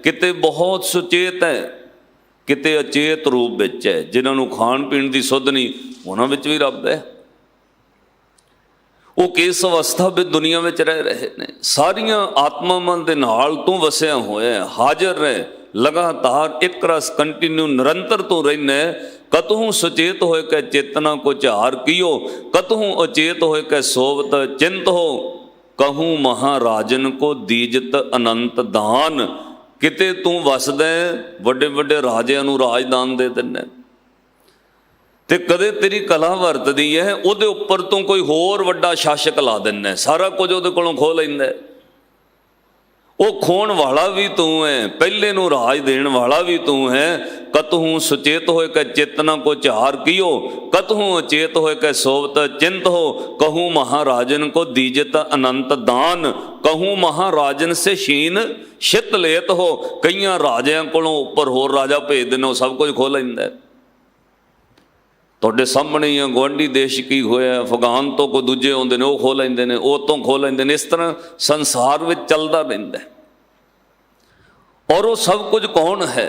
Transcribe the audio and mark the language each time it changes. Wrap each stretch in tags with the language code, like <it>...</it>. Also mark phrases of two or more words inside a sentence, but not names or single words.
<pa>ਕਿਤੇ ਬਹੁਤ ਸੁਚੇਤ ਹੈ, ਕਿਤੇ ਅਚੇਤ ਰੂਪ ਵਿੱਚ ਹੈ। ਜਿਨ੍ਹਾਂ ਨੂੰ ਖਾਣ ਪੀਣ ਦੀ ਸੁੱਧ ਨਹੀਂ, ਉਹਨਾਂ ਵਿੱਚ ਵੀ ਰੱਬ ਹੈ। ਉਹ ਕਿਸ ਅਵਸਥਾ ਵਿੱਚ ਦੁਨੀਆ ਵਿੱਚ ਰਹਿ ਰਹੇ ਨੇ? ਸਾਰੀਆਂ ਆਤਮਾਵਾਂ ਦੇ ਨਾਲ ਤੂੰ ਵਸਿਆ ਹੋਇਆ, ਹਾਜ਼ਰ ਰਹਿ, ਲਗਾਤਾਰ ਇੱਕ ਰਸ ਕੰਟੀਨਿਊ ਨਿਰੰਤਰ ਤੂੰ ਰਹਿਣਾ।</pa> <bra>कतहूँ सुचेत होए कै चेतना को ਝਾਰ ਕੀਓ, कतहूँ अचेत होए कै सोवत चिंत हो। कहूँ महाराजन को दीजत अनंत दान।</bra> <pa>ਕਿਤੇ ਤੂੰ ਵਸਦਾ ਵੱਡੇ ਵੱਡੇ ਰਾਜਿਆਂ ਨੂੰ ਰਾਜਦਾਨ ਦੇ ਦਿੰਦਾ, ਤੇ ਕਦੇ ਤੇਰੀ ਕਲਾ ਵਰਤਦੀ ਹੈ, ਉਹਦੇ ਉੱਪਰ ਤੂੰ ਕੋਈ ਹੋਰ ਵੱਡਾ ਸ਼ਾਸਕ ਲਾ ਦਿੰਦਾ, ਸਾਰਾ ਕੁਝ ਉਹਦੇ ਕੋਲੋਂ ਖੋਹ ਲੈਂਦਾ। ਉਹ ਖੋਣ ਵਾਲਾ ਵੀ ਤੂੰ ਹੈ, ਪਹਿਲੇ ਨੂੰ ਰਾਜ ਦੇਣ ਵਾਲਾ ਵੀ ਤੂੰ ਹੈ।</pa> <bra>ਕਤਹੂੰ ਸੁਚੇਤ ਹੋਏ ਕੈ ਚੇਤਨਾ ਕੋ ਝਾਰ ਕੀਓ, ਕਤਹੂੰ ਅਚੇਤ ਹੋਏ ਕੈ ਸੋਵਤ ਚਿੰਤ ਹੋ। कहूँ महाराजन को दीजत अनंत दान, कहूँ महाराजन से शीन शित लेत हो।</bra> <pa>ਕਈਆਂ ਰਾਜਿਆਂ ਕੋਲੋਂ ਉੱਪਰ ਹੋਰ ਰਾਜਾ ਭੇਜ ਦਿੰਦੇ, ਉਹ ਸਭ ਕੁਝ ਖੋਹ ਲੈਂਦਾ। ਤੁਹਾਡੇ ਸਾਹਮਣੇ ਹੀ ਗੁਆਂਢੀ ਦੇਸ਼ ਕੀ ਹੋਇਆ, ਅਫਗਾਨ ਤੋਂ ਕੋਈ ਦੂਜੇ ਆਉਂਦੇ ਨੇ, ਉਹ ਖੋਹ ਲੈਂਦੇ ਨੇ, ਉਹ ਤੋਂ ਖੋਹ ਲੈਂਦੇ ਨੇ। ਇਸ ਤਰ੍ਹਾਂ ਸੰਸਾਰ ਵਿੱਚ ਚੱਲਦਾ ਰਹਿੰਦਾ। ਔਰ ਉਹ ਸਭ ਕੁਝ ਕੌਣ ਹੈ?</pa>